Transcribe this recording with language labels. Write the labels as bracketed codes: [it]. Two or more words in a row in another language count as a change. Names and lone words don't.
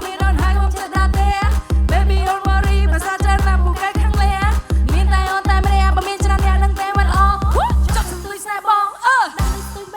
[km] មានអូនហើយខ្ញុំចិត្តដល់ទេ [en] Baby don't worry [km] ភាសាច្រើនណាស់ពូកែខាងលាមានតែអូនតែ ម្នាក់បើមានច្រើនអ្នកនឹងតែមិនល្អចង់សន្ទុយស្នេហ៍បងដាក់ស្ទុយបេះ